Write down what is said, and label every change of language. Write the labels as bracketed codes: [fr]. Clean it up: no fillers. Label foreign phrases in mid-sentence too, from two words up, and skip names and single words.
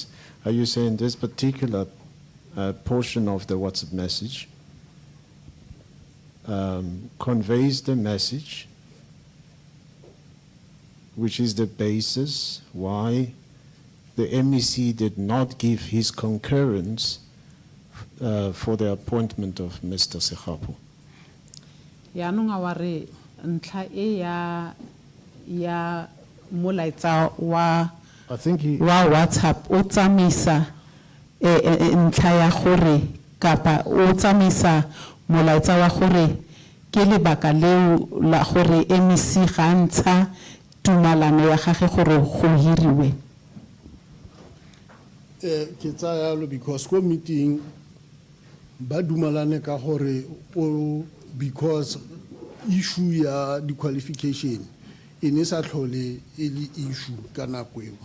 [en] Are you saying this particular portion of the WhatsApp message conveys the message, which is the basis why the MEC did not give his concurrence for the appointment of Mr. Segapo? [tn] Yaanong a wa re ntlha e ya molaetsa wa [en] I think he, [tn] WhatsApp o tsamaisa ntlha ya gore kapa o tsamaisa molaetsa wa gore ke lebaka leo la gore MEC ga ntsha tumalano ya gagwe gore go hiriwe. Ke tsaya yalo because ko meeting ba dumalane ka gore o because issue ya di qualification e ne sa tlhole e le issue ka nako eo.